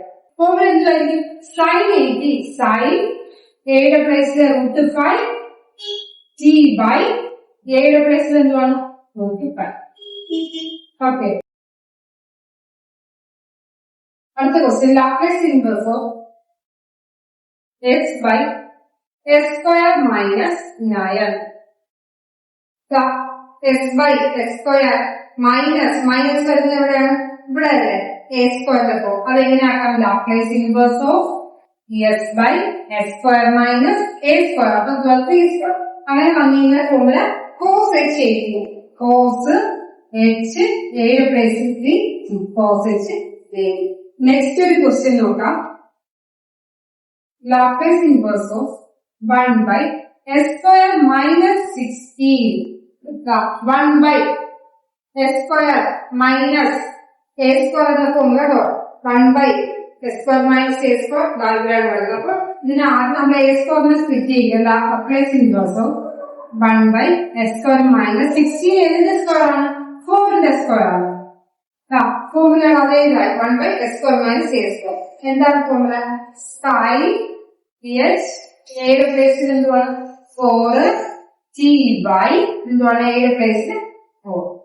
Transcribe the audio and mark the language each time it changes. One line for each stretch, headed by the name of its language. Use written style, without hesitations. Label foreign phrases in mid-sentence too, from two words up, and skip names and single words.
Malayalam: ഫോമിൽ എന്തുവായിരിക്കും? sin 80 sin എയുടെ പ്ലേസിൽ √5 t ബൈ എയുടെ പ്ലേസിൽ എന്തുവാണ്? √5. ഓക്കെ, അടുത്ത ക്വസ്റ്റ്യൻ
English: Laplace inverse of x by s² minus 9. s by s² minus
Malayalam: വരുന്നത് എവിടെയാണ്? ഇവിടെ അല്ലേ? a² അപ്പോ അതെങ്ങനെ ആക്കാം?
English: Laplace inverse of s by s² minus a².
Malayalam: അപ്പൊ 12a². അങ്ങനെ വന്നിരുന്ന ഫോർമുല cos h എഴുതി. cos h എയുടെ പ്ലേസിൽ 3 cos h. നെക്സ്റ്റ് ഒരു ക്വസ്റ്റ്യൻ നോക്കാം.
English: Laplace inverse of 1/s² minus 16. 1/s² minus a²
Malayalam: എന്ന ഫോർമുല
English: 1/s² minus a²
Malayalam: ഡയഗ്രാം വരുന്നത്. അപ്പൊ ഇതിന് ആദ്യം നമ്മൾ a² സ്പ്ലിറ്റ് ചെയ്യുക.
English: Laplace inverse of 1/s² minus 16
Malayalam: ഏതിന്റെ സ്ക്വയർ ആണ്? 4ന്റെ സ്ക്വയർ ആണ്. ഫോർമുല അതേ
English: 1/s² minus a².
Malayalam: എന്താണ് ഫോർമുല? sin h എയുടെ പ്ലേസിൽ എന്തുവാണ്? 4 t ബൈ എന്തുവാണ്? എയുടെ പ്ലേസിൽ 4.